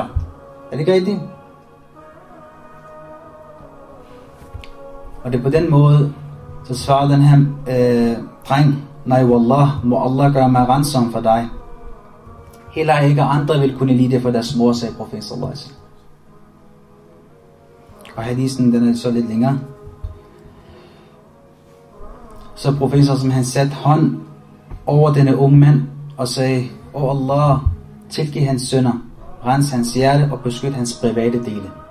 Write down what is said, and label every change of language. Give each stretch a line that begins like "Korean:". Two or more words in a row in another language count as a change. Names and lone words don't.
Danish: Er det ikke rigtigt? Og det er på den måde, så svarer den her dreng, nej wallah, må Allah gøre mig ransom for dig. Heller ikke andre vil kunne lide det for deres mor, sagde profeten
Arabic: صلى الله عليه وسلم.
Danish: Og hadisen, den er så lidt længere. Så profeten sallallahu han satte hånd over denne unge mand og sagde, åh Allah, tilgiv hans synder, rens hans hjerte og beskyt hans private dele.